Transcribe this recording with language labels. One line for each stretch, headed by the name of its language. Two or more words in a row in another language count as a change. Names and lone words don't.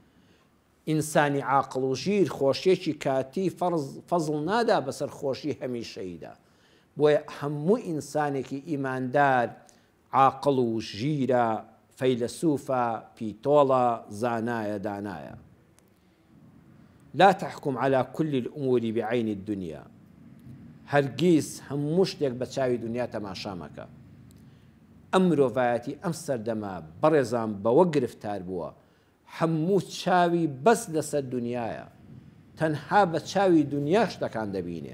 Central Kurdish: ئینسانی عاقڵ و ژیر خۆشیێکی کاتی فەزڵ نادا بەسەر خۆشی هەمیشەییدا، بۆیە هەموو ئینسانێکی ئیماندار عاقڵ و ژیرە فەیلسوفە پیتۆڵە زانایە دانایە.
Arabic: لا تحكم على كل الأمور بعين الدنيا
Central Kurdish: هەرگیز هەموو شتێک بە چاوی دنیا تەماشا مەکە. ئەم مرۆڤایەتی ئەم سەردەما بەڕێزان بەوە گرفتار بووە هەموو چاوی بەس لەسەر دنیاە، تەنها بە چاوی دنیا شتەکان دەبینێ.